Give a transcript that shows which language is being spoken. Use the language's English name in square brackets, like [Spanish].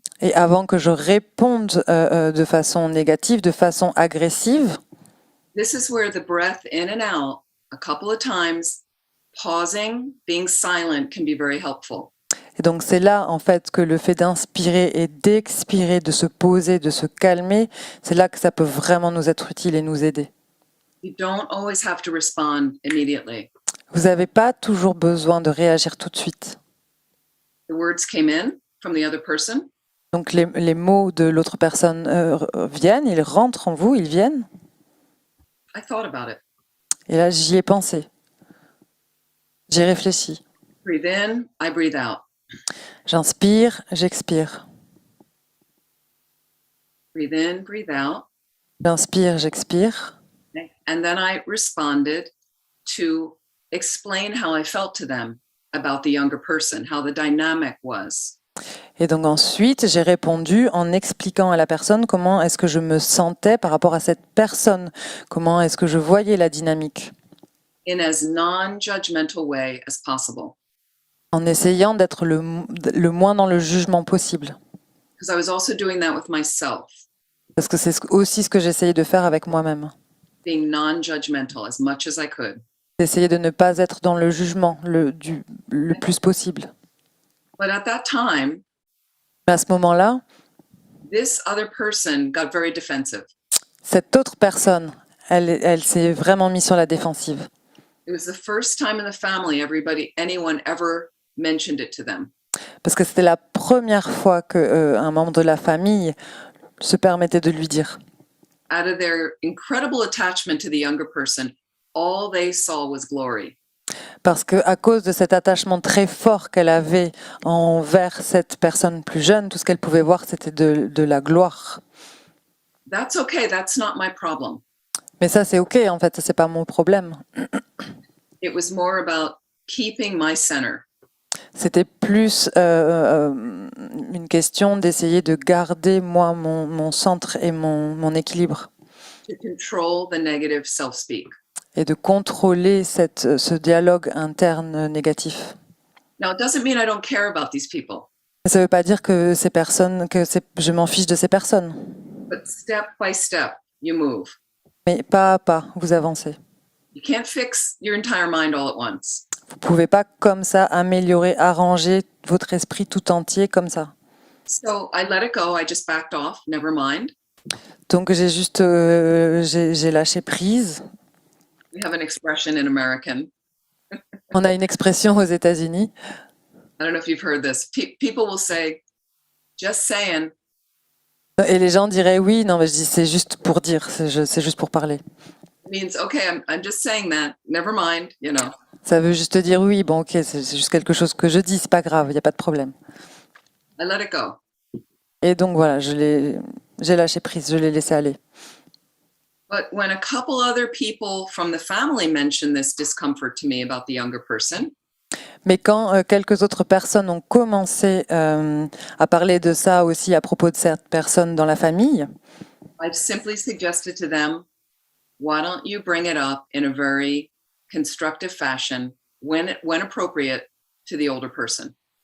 [French] et avant que je réponde de façon négative, de façon agressive, [English] this is where the breath in and out, a couple of times, pausing, being silent can be very helpful. [French] et donc c'est là en fait que le fait d'inspirer et d'expirer, de se poser, de se calmer, c'est là que ça peut vraiment nous être utile et nous aider. [English] You don't always have to respond immediately. [French] Vous n'avez pas toujours besoin de réagir tout de suite. [English] The words came in from the other person. [French] Donc les mots de l'autre personne viennent, ils rentrent en vous, ils viennent. [English] I thought about it. [French] Et là, j'y ai pensé. J'y ai réfléchi. [English] Breathe in, I breathe out. [French] J'inspire, j'expire. [English] Breathe in, breathe out. [French] J'inspire, j'expire. [English] And then I responded to explain how I felt to them about the younger person, how the dynamic was. [French] Et donc ensuite, j'ai répondu en expliquant à la personne comment est-ce que je me sentais par rapport à cette personne, comment est-ce que je voyais la dynamique, [English] In as non-judgmental way as possible. [French] en essayant d'être le moins dans le jugement possible. [English] Because I was also doing that with myself, [French] Parce que c'est aussi ce que j'essayais de faire avec moi-même. [English] being non-judgmental as much as I could. [French] D'essayer de ne pas être dans le jugement le plus possible. [English] But at that time, [French] Mais à ce moment-là, [English] this other person got very defensive. [French] cette autre personne, elle s'est vraiment mise sur la défensive. [English] It was the first time in the family anyone ever mentioned it to them. [French] Parce que c'était la première fois qu'un membre de la famille se permettait de lui dire. [English] Out of their incredible attachment to the younger person, all they saw was glory. [French] Parce qu'à cause de cet attachement très fort qu'elle avait envers cette personne plus jeune, tout ce qu'elle pouvait voir, c'était de la gloire. [English] That's okay, that's not my problem. [French] Mais ça, c'est OK, en fait, ça, c'est pas mon problème. [English] It was more about keeping my center. [French] C'était plus une question d'essayer de garder, moi, mon centre et mon équilibre. [English] To control the negative self-speak. [French] Et de contrôler ce dialogue interne négatif. [English] Now, it doesn't mean I don't care about these people, [French] Ça ne veut pas dire que je m'en fiche de ces personnes. [English] but step by step, you move. [French] Mais pas à pas, vous avancez. [English] You can't fix your entire mind all at once. [French] Vous ne pouvez pas comme ça améliorer, arranger votre esprit tout entier comme ça. [English] So I let it go. I just backed off. Never mind. [French] Donc j'ai lâché prise. [English] We have an expression in American. [French] On a une expression aux États-Unis. [English] I don't know if you've heard this. People will say, just saying. [French] Et les gens diraient oui, non, mais je dis c'est juste pour dire, c'est juste pour parler. [English] It means, okay, I'm just saying that. Never mind, [French] Ça veut juste dire oui, bon ok, c'est juste quelque chose que je dis, c'est pas grave, il n'y a pas de problème. [English] I let it go. [French] Et donc voilà, j'ai lâché prise, je l'ai laissé aller. [English] But when a couple other people from the family mentioned this discomfort to me about the younger person, [French] Mais quand quelques autres personnes ont commencé à parler de ça aussi à propos de cette personne dans la famille, [English] I've simply suggested to them, why don't you bring it up in a very constructive fashion when appropriate to the older person?